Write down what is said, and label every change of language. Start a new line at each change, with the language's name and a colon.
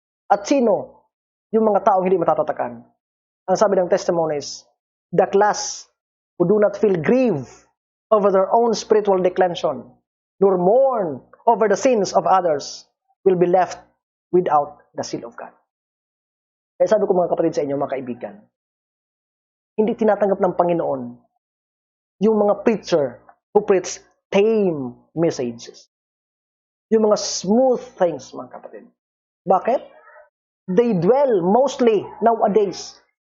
Filipino: At sino yung mga taong hindi matatatakan? Ang sabi ng
English: testimonies, the class who do not feel grief over their own spiritual declension, nor mourn over the sins of others, will be left without the seal of God.
Filipino: Kaya sabi ko mga kapatid sa inyo, mga kaibigan, hindi tinatanggap ng Panginoon yung mga preacher
English: who preach tame messages.
Filipino: Yung mga
English: smooth things,
Filipino: mga kapatid. Bakit?
English: They dwell mostly nowadays.